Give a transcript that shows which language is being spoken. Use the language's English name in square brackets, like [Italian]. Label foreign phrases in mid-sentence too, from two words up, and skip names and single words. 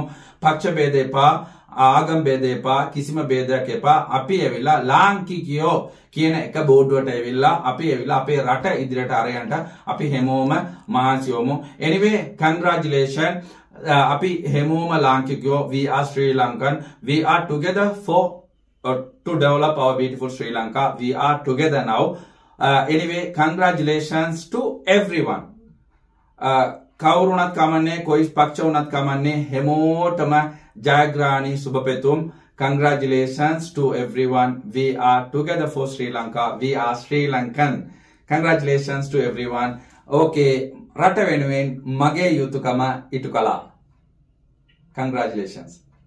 [Sinhala] පක්ෂ ભેද එපා, ආගම් ભેද එපා, කිසිම ભેදයක් එපා. අපි ඇවිල්ලා ලාංකිකයෝ කියන එක බෝඩුවට ඇවිල්ලා අපි ඇවිල්ලා අපේ රට ඉදිරියට අරයන්ට අපි හැමෝම මහන්සි වෙමු. [English] anyway congratulations. [Sinhala] අපි හැමෝම ලාංකිකයෝ, [English] we are Sri Lankan, we are together for to develop our beautiful Sri Lanka. We are together now. Anyway, congratulations to everyone. [Sinhala] කවුරුණත් කමන්නේ, කොයි පක්ෂ වුණත් කමන්නේ, හැමෝටම ජයග්‍රහණී සුබපැතුම්. [English] Congratulations to everyone. We are together for Sri Lanka. We are Sri Lankan. Congratulations to everyone. [Sinhala] Okay, රට වෙනුවෙන් මගේ යුතුයකම ඉටු කළා. Congratulations.